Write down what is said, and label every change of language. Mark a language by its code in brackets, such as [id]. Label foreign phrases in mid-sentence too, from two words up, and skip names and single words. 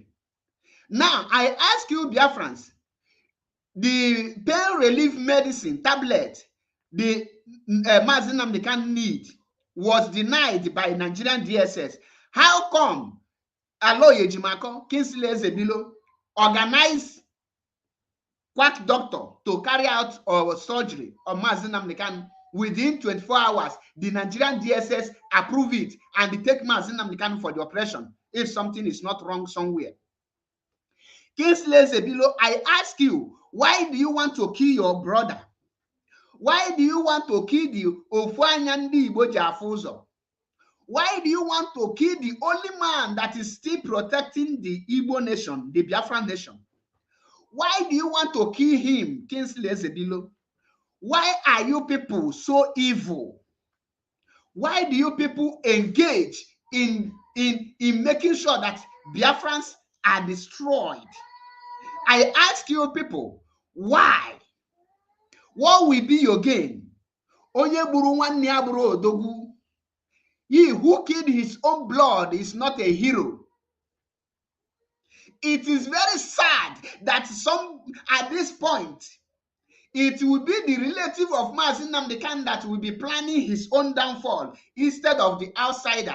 [en] Now, I ask you, Biafrans, the pain relief medicine tablet the MAZI Nnamdi Kanu need was denied by Nigerian DSS. How come Aloy Ejimako, Kingsley Ezebuilo, organized quack doctor to carry out surgery on MAZI Nnamdi Kanu? Within 24 hours, the Nigerian DSS approve it and they take MAZI Nnamdi Kanu for the operation if something is not wrong somewhere. Kingsley Ezebuilo, I ask you, why do you want to kill your brother? Why do you want to kill the [ig] Ofuanyandi Igbo Jafuzo? [en] Why do you want to kill the only man that is still protecting the Igbo nation, the Biafran nation? Why do you want to kill him, Kingsley Ezebuilo? Why are you people so evil? Why do you people engage in making sure that Biafrans are destroyed? I ask you people, why? What will be your gain? [ig] Onye buru nwanne ya buru odogwu. [en] He who killed his own blood is not a hero. It is very sad that at this point, it will be the relative of MAZI Nnamdi Kanu that will be planning his own downfall instead of the outsider.